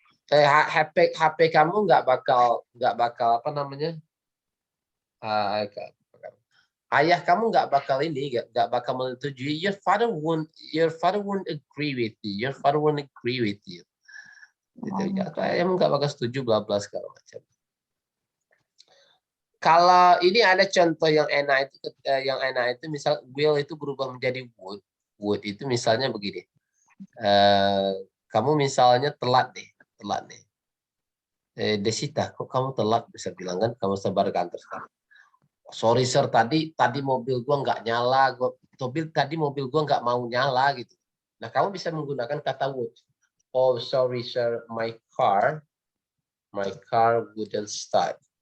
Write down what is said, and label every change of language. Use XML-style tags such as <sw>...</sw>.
<id>HP kamu nggak bakal apa namanya ayah kamu nggak bakal menyetujui.</id> <en>Your father won't agree with you. Your father won't agree with you.</en> <id>Gitu. Ayah nggak bakal setuju bla bla segala macam. Kalau ini ada contoh yang enak itu misal will itu berubah menjadi would. Would itu misalnya begini. Kamu misalnya telat nih. Desita, kok kamu telat? Bisa bilang kan, kamu sebar kantor sekarang.</id> <en>Sorry sir,</en> <id>tadi mobil gua nggak nyala. Tadi mobil gua nggak mau nyala gitu. Nah, kamu bisa menggunakan kata would.</id> <en>Oh, sorry sir, my car wouldn't start.</en>